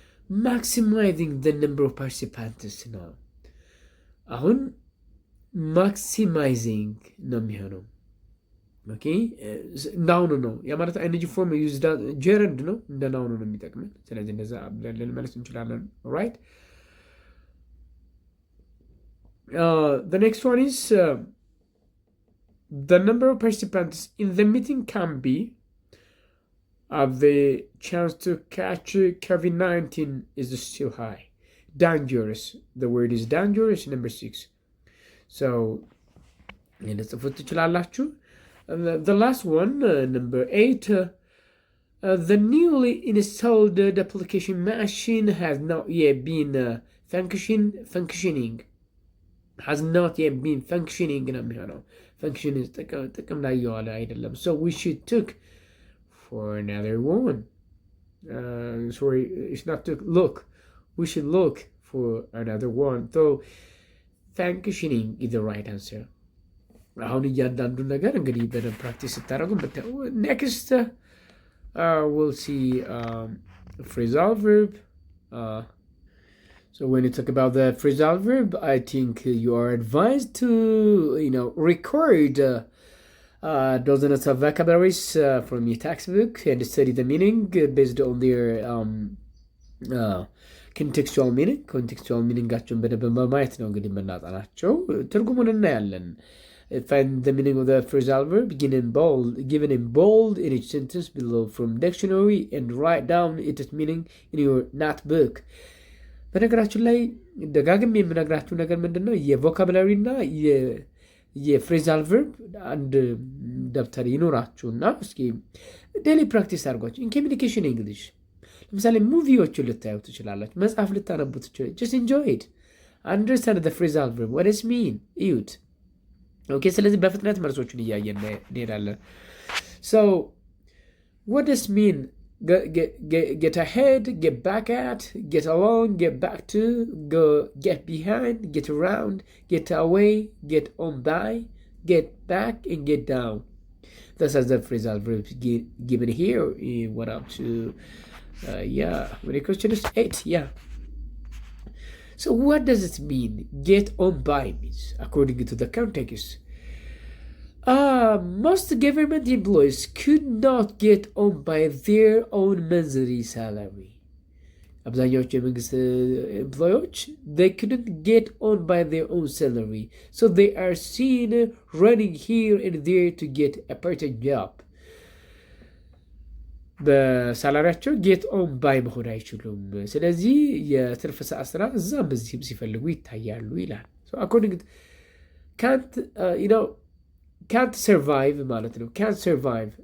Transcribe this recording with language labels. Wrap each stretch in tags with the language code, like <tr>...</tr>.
<en>Maximizing the number of participants now.</en> <am>አሁን maximizing ነው የሚሆነው። ኦኬ፣ ናውኑ ነው ያ ማለት አይነጂ ፎርም ዩዝ ጀረንድ ነው፣ እንደ ናውኑ ነው የሚጠቅመን። ስለዚህ እንደዛ ብለን ልንመለስ እንችላለን። ራይት።</am> <en>The next one is the number of participants in the meeting can be the chance to catch COVID-19 is still high. Dangerous. The word is dangerous. Number 6. So</en> <am>ልጽፉት ትችላላችሁ።</am> <en>The last one, number 8, the newly installed duplication machine has not yet been functioning. Has not yet been functioning</en> <am>ነው የሚሆነው።</am> <en>function is</en> <am>ጥቅም ላይ የዋለ አይደለም።</am> <en>So we should look for another one. Sorry, it's not to look. We should look for another one. So functioning is the right answer.</en> <am>አሁን እያንዳንዱ ነገር እንግዲህ በደንብ ፕራክቲስ ስታደርጉ</am> <en>next we'll see phrasal verb. So when you talk about the phrasal verb, I think you are advised to record dozens of vocabularies from your textbook and study the meaning based on their contextual meaning. Contextual meaningጋቸውን</en> <am>በደንብ በማየት ነው እንግዲህ የምናጠናቸው። ትርጉሙን እናያለን።</am> <en>Find the meaning of the phrasal verb given in bold in each sentence below from dictionary and write down its meaning in your notebook.</en> <am>በነገራችን ላይ ደጋግም የምነግራችሁ ነገር ምንድነው የቮካብላሪ እና የፍሬዛል ቨርብ አንድ ደብተር ይኖራችሁና እስኪ ዴሊ ፕራክቲስ አድርጓችሁ ኢን ኮሚኒኬሽን እንግሊሽ ለምሳሌ ሙቪዎችን ልታዩ ትችላላችሁ፣ መጽሐፍ ልታነቡ ትችላላችሁ።</am> <en>just enjoy it, understand the phrasal verb, what does it mean</en> <am>እዩት። ኦኬ ስለዚህ በፍጥነት መልሶቹን እያየን እንሄዳለን።</am> <en>so what does it mean? Get ahead, get back at, get along, get back to, go, get behind, get around, get away, get on by, get back, and get down. This is the phrasal verbs given here. What up to, when the question is 8, So what does it mean? Get on by means, according to the context. Most government employees could not get on by their own monthly salary.</en> <am>አብዛኛዎቹ የመንግስት ኤምፕሎዮች</am> <en>they couldn't get on by their own salary, so they are seen running here and there to get a part-time job.</en> <am>በሳላሪያቸው ጌት ኦን ባይ መሆን አይችሉም። ስለዚህ የትርፍ ሰዓት ስራ እዛም በዚህም ሲፈልጉ ይታያሉ ይላል።</am> <en>so according to can't survive</en> <am>ማለት ነው።</am> <en>can't survive.</en>